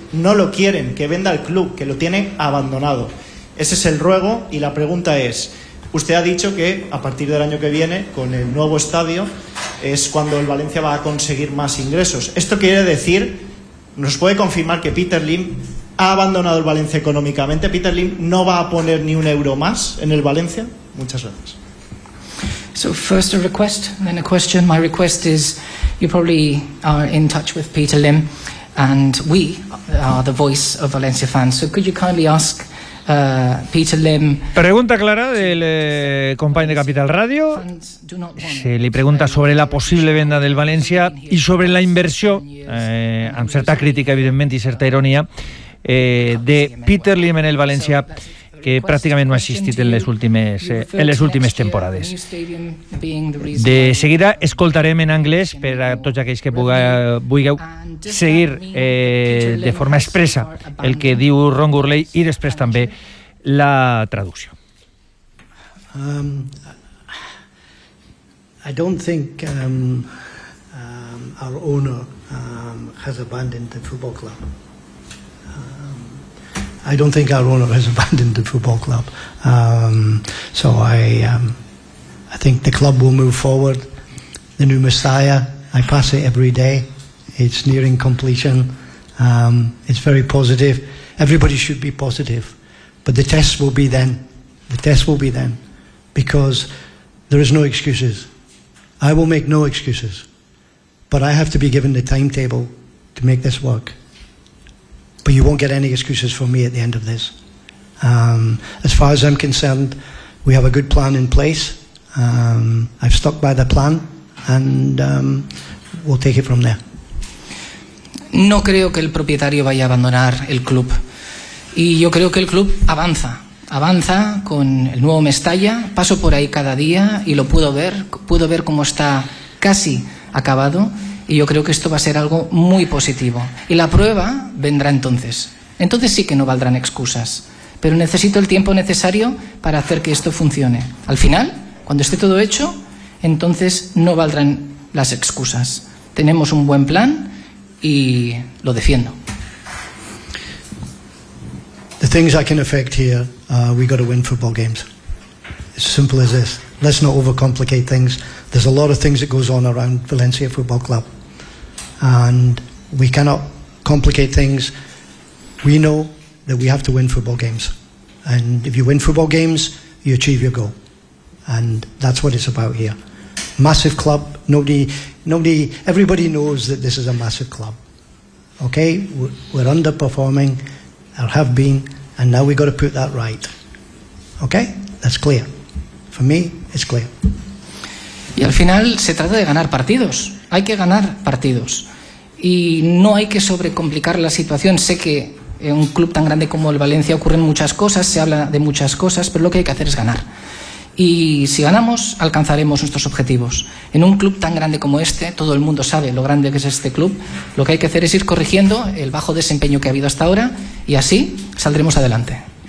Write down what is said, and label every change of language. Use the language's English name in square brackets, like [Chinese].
[Spanish] No lo quieren, que venda el club, que lo tiene abandonado. Ese es el ruego y la pregunta es, usted ha dicho que a partir del año que viene, con el nuevo estadio, es cuando el Valencia va a conseguir más ingresos. ¿Esto quiere decir, nos puede confirmar que Peter Lim ha abandonado el Valencia económicamente? ¿Peter Lim no va a poner ni un euro más en el Valencia? Muchas gracias. [English] So first a request, then a question. My request is, you probably are in touch with Peter Lim and we are the voice of Valencia fans. So could you kindly ask Peter Lim. [Spanish] Pregunta clara del compañero de Capital Radio. Se le pregunta sobre la posible venda del Valencia y sobre la inversión, [Catalan] amb certa crítica, evidentment, i certa ironia, de Peter Lim en el Valencia, que pràcticament no ha existit en les últimes temporades. De seguida escoltarem en anglès per a tots aquells que vulgueu seguir de forma expressa el que diu Ron Gourlay i després també la traducció. [English] I don't think our owner has abandoned the football club. I don't think our owner has abandoned the football club. So I think the club will move forward. The new Messiah, I pass it every day. It's nearing completion. It's very positive. Everybody should be positive. But the test will be then. The test will be then. Because there is no excuses. I will make no excuses. But I have to be given the timetable to make this work. But you won't get any excuses from me at the end of this. As far as I'm concerned, we have a good plan in place. I've stuck by the plan and we'll take it from there. [Spanish] No creo que el propietario vaya a abandonar el club. Y yo creo que el club avanza. Avanza con el nuevo Mestalla. Paso por ahí cada día y lo puedo ver. Puedo ver cómo está casi acabado. Y yo creo que esto va a ser algo muy positivo. Y la prueba vendrá entonces. Entonces sí que no valdrán excusas. Pero necesito el tiempo necesario para hacer que esto funcione. Al final, cuando esté todo hecho, entonces no valdrán las excusas. Tenemos un buen plan y lo defiendo. [English] The things I can affect here, we got to win football games. It's simple as this. Let's not overcomplicate things. There's a lot of things that goes on around Valencia Football Club. And we cannot complicate things. We know that we have to win football games. And if you win football games, you achieve your goal. And that's what it's about here. Massive club. Everybody knows that this is a massive club. Okay? We're underperforming, or have been, and now we've got to put that right. Okay? That's clear. For me, it's clear. [Spanish] Y al final se trata de ganar partidos. Hay que ganar partidos. Y no hay que sobrecomplicar la situación. Sé que en un club tan grande como el Valencia ocurren muchas cosas, se habla de muchas cosas, pero lo que hay que hacer es ganar. Y si ganamos, alcanzaremos nuestros objetivos. En un club tan grande como este, todo el mundo sabe lo grande que es este club, lo que hay que hacer es ir corrigiendo el bajo desempeño que ha habido hasta ahora y así saldremos adelante.